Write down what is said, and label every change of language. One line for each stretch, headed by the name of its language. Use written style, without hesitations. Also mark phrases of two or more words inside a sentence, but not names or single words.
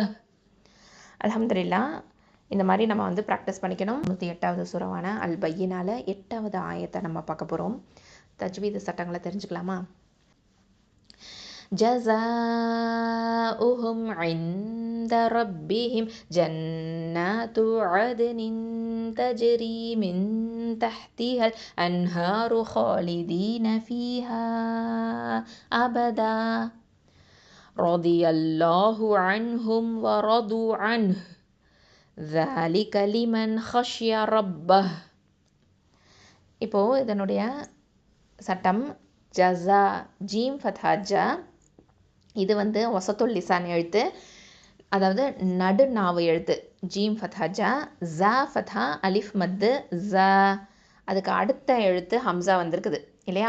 Tamil: அல்ஹம்துலில்லாஹ். இந்த மாதிரி நம்ம வந்து ப்ராக்டிஸ் பண்ணிக்கணும். 108வது சூறாவான அல் பையினால 8வது ஆயத்தை நம்ம பார்க்க போகிறோம். தஜ்வீது சட்டங்களை தெரிஞ்சுக்கலாமா.
Arabic: ஜஸாஉஹும் عند ربهم جنات عدن تجري من تحتها الأنهار خالدين فيها أبدا رضي الله عنهم ورضوا عنه ذلك لمن خشي ربه.
Tamil: இப்போ இதனுடைய சட்டம் ஜஸா ஜீம் ஃபத்ஹா ஜ, இது வந்து வசத்துல் லிசான் எழுத்து, அதாவது நடுநாவு எழுத்து. ஜீம் ஃபத்ஹா ஜ, ஜா ஃபத்ஹா அலிஃப் மத்து ஜ, அதுக்கு அடுத்த எழுத்து ஹம்சா வந்திருக்குது இல்லையா.